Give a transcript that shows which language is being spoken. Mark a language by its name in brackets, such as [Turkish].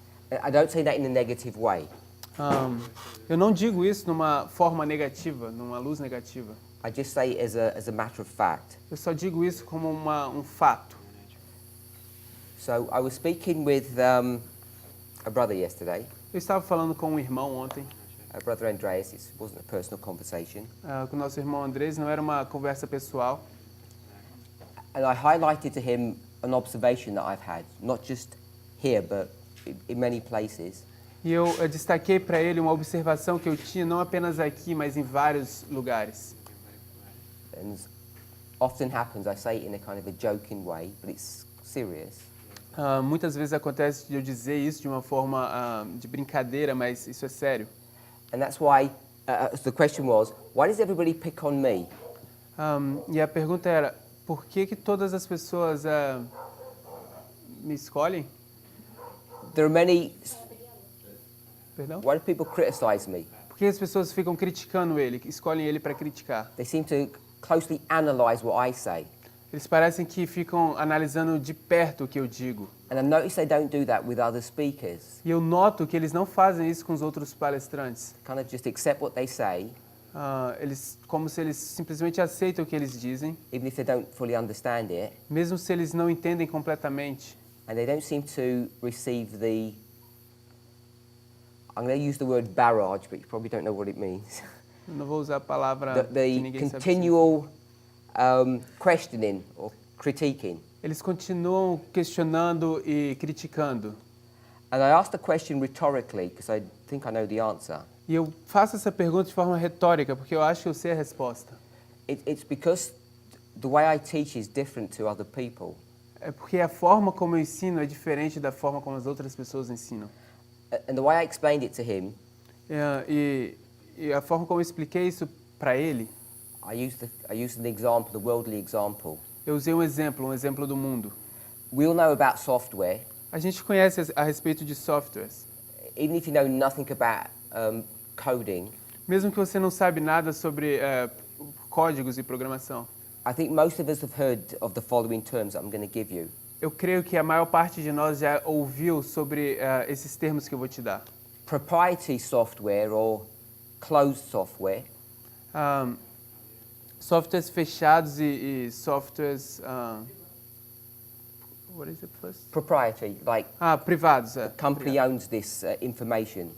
[English] I don't say that in a negative way. [Portuguese] Eu não digo isso numa forma negativa, numa luz negativa. [English] I just say it as a matter of fact. [Portuguese] Eu só digo isso como um fato. [English] So I was speaking with a brother yesterday, [Portuguese] Eu estava falando com um irmão ontem, [English] Brother Andreas. It wasn't a personal conversation. [Portuguese] com o nosso irmão Andrés, não era uma conversa pessoal. [English] And I highlighted to him an observation that I've had, not just here, but in many places. [Portuguese] E eu destaquei para ele uma observação que eu tinha, não apenas aqui, mas em vários lugares. [English] And often happens, I say it in a kind of a joking way, but it's serious. [Portuguese] Muitas vezes acontece de eu dizer isso de uma forma de brincadeira, mas isso é sério. [English] And that's why the question was, why does everybody pick on me? [Portuguese] E a pergunta era, por que todas as pessoas me escolhem? [English] There are many. [Portuguese] Perdão? [English] Why do people criticize me? [Portuguese] Por que as pessoas ficam criticando ele, escolhem ele para criticar? [English] They seem to closely analyze what I say. [Portuguese] Eles parecem que ficam analisando de perto o que eu digo. [English] And I notice they don't do that with other speakers. [Portuguese] E eu noto que eles não fazem isso com os outros palestrantes. [English] Kind of just accept what they say, [Portuguese] Como se eles simplesmente aceitam o que eles dizem, [English] even if they don't fully understand it, [Portuguese] mesmo se eles não entendem completamente. [English] and they don't seem to receive the, I'm going to use the word barrage, but you probably don't know what it means. [Portuguese] Eu não vou usar a palavra que [English] The [Portuguese] ninguém sabe. [English] continual questioning or critiquing. [Portuguese] Eles continuam questionando e criticando. [English] And I asked the question rhetorically because I think I know the answer. [Portuguese] E eu faço essa pergunta de forma retórica, porque eu acho que eu sei a resposta. [English] It's because the way I teach is different to other people. [Portuguese] É porque a forma como eu ensino é diferente da forma como as outras pessoas ensinam. [English] And the way I explained it to him, [Portuguese] E a forma como eu expliquei isso para ele, [English] I used an example, the worldly example. [Portuguese] eu usei um exemplo do mundo. [English] We all know about software. [Portuguese] A gente conhece a respeito de softwares. [English] Even if you know nothing about coding, [Portuguese] Mesmo que você não sabe nada sobre códigos e programação. [English] I think most of us have heard of the following terms that I'm going to give you. [Portuguese] Eu creio que a maior parte de nós já ouviu sobre esses termos que eu vou te dar. [English] Proprietary software or closed software, [Portuguese] Softwares fechados e softwares... [English] what is it first? proprietary, like [Portuguese] Privados. [English] the company owns this information.